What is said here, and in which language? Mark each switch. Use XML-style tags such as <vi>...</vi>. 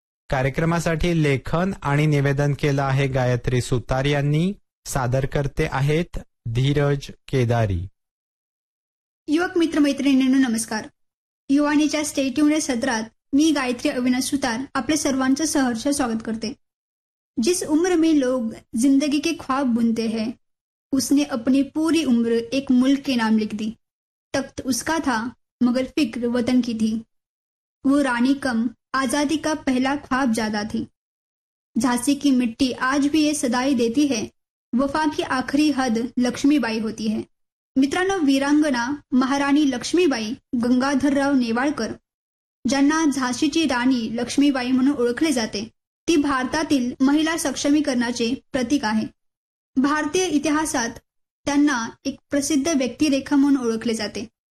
<mr>कार्यक्रमासाठी लेखन आणि निवेदन केलं आहे गायत्री सुतार यांनी. सादरकर्ते आहेत धीरज केदारी. युवक मित्र मैत्रिणींनो नमस्कार. युवानीच्या स्टेट्यून या सदरात मी गायत्री अविनाश सुतार आपल्या सर्वांचं सहर्ष स्वागत करते.</mr> <hi>जिस उम्र में लोग जिंदगी के ख्वाब बुनते हैं उसने अपनी पूरी उम्र एक मुल्क के नाम लिख दी. तख्त उसका था मगर फिक्र वतन की थी. वो रानी कम आजादी का पहला ख्वाब ज्यादा थी. झांसी की मिट्टी आज भी ये सदाई देती है वफा की आखिरी हद लक्ष्मीबाई होती है.</hi> <mr>मित्रांनो वीरांगणा महाराणी लक्ष्मीबाई गंगाधरराव नेवाळकर ज्यांना झांसीची राणी लक्ष्मीबाई म्हणून ओळखले जाते ती भारतातील महिला सक्षमीकरणाचे प्रतीक आहे. भारतीय इतिहासात त्यांना एक प्रसिद्ध व्यक्तिरेखा म्हणून ओळखले जाते.</mr>